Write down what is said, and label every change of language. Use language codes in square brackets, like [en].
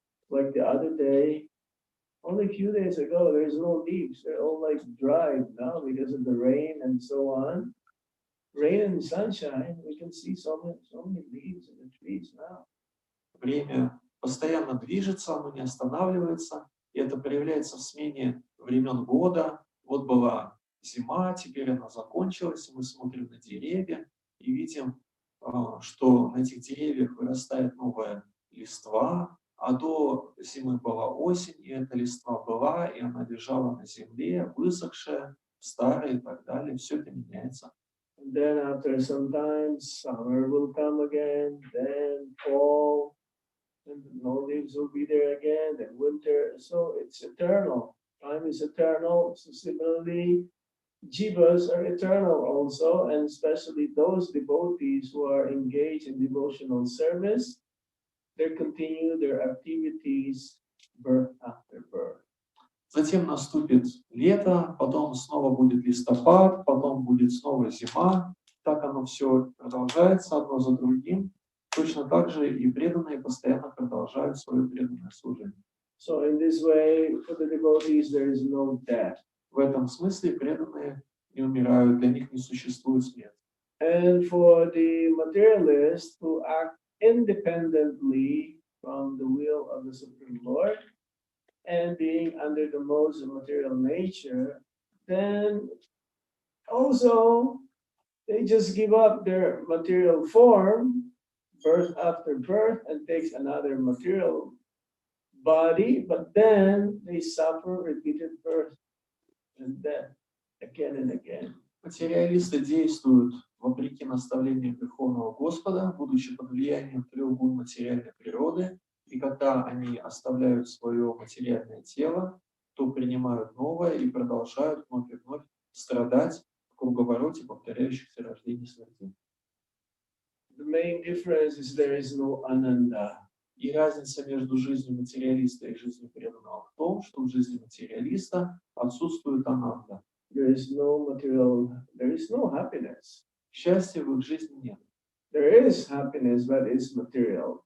[en] Like the other day, only a few days ago, there's no leaves. They're all like dried now because of the rain and so on. Rain and sunshine, we can see so many leaves in the trees now. [ru] Время постоянно движется, оно не останавливается, и это проявляется в смене времен года. Вот была зима, теперь она закончилась, и мы смотрим на деревья и видим, что на этих деревьях вырастает новая листва, а до зимы была осень, и эта листва была, и она лежала на земле, высохшая, старая и так далее. Все это меняется. [en] And then after some time, summer will come again, then fall, and no leaves will be there again, then winter. So it's eternal. Time is eternal. So similarly, jivas are eternal also, and especially those devotees who are engaged in devotional service, they continue their activities birth after birth. [ru] Затем наступит лето, потом снова будет листопад, потом будет снова зима. Так оно все продолжается одно за другим. Точно так же и преданные постоянно продолжают свое преданное служение. [en] So in this way, for the devotees, there is no death. [ru] В этом смысле преданные не умирают, для них не существует смерти. [en] And for the materialists who act independently from the will of the Supreme Lord and being under the modes of material nature, then also they just give up their material form, birth after birth, and takes another material body, but then they suffer repeated birth and death again and again. [ru] Материалисты действуют вопреки наставлениям Верховного Господа, будучи под влиянием трех гун материальной природы, и когда они оставляют свое материальное тело, то принимают новое и продолжают вновь и вновь страдать в круговороте повторяющихся рождений и смертей. [en] The main difference is there is no ananda. [ru] И разница между жизнью материалиста и жизнью преданного в том, что в жизни материалиста отсутствует ананда. [en] There is no happiness. [ru] Счастья в их жизни нет. [en] There is happiness, but it's material.